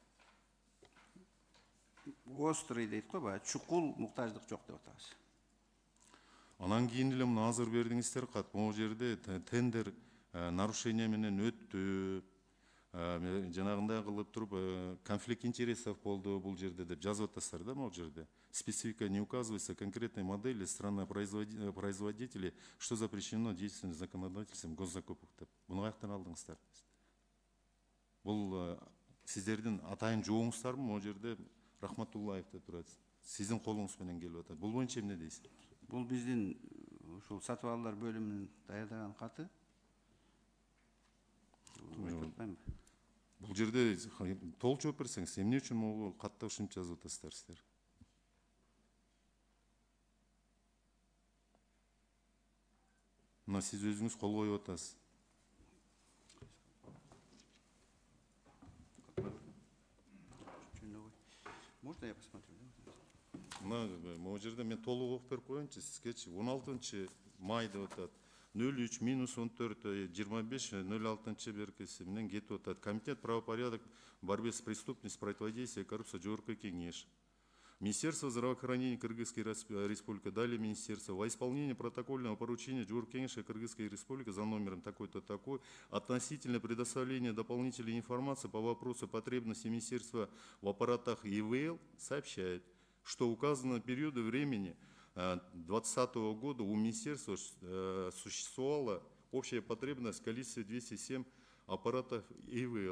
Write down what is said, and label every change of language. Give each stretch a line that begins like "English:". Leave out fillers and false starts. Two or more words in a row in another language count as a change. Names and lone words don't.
Kyrgyz: Острый дейт го, баягы чукул муктаждык жок деп атабыз. Анан кийин эле муну азыр бердиңиздер кат. Могу жерде тендер нарушение менен өттү, жанагындай кылып туруп
Russian: конфликт интересов
Kyrgyz: болду бул жерде деп жазып атасыздар да, могу жерде.
Russian: Специфика не указывается, конкретной модели страны производителей, что запрещено действенным законодательством госзакупок деп.
Kyrgyz: Буну каяктан алдыңыздар? Бул сиздердин атайын жооңуздарбы? Могу жерде Рахматуллаев деп турат. Сиздин колуңуз менен келип атат. Бул боюнча эмне дейсиз? Бул биздин ушул сатып алуулар бөлүмүнүн даярдаган каты. Бул жерде толук жооп берсеңиз, эмне үчүн могу катта ушинтип жазып атасыздар сиздер? Мына сиз өзүңүз кол коюп атасыз.
Russian: Можно я посмотрю?
Kyrgyz: Могу жерде мен толук окуп берип коеюнчу сизгечи. 16 май деп атат. 03-14-25-06 беркеси менен кетип атат.
Russian: Комитет правопорядок борьбы с преступностью, противодействия коррупции
Kyrgyz: жогорку кеңеш.
Russian: Министерство здравоохранения Кыргызской Республики, далее Министерство, во исполнение протокольного поручения Джуркенша Кыргызской Республики за номером такой-то такой, относительно предоставления дополнительной информации по вопросу потребности Министерства в аппаратах ИВЛ, сообщает, что указанного периода времени 2020 года у Министерства существовала общая потребность в количестве 207 аппаратов ИВЛ.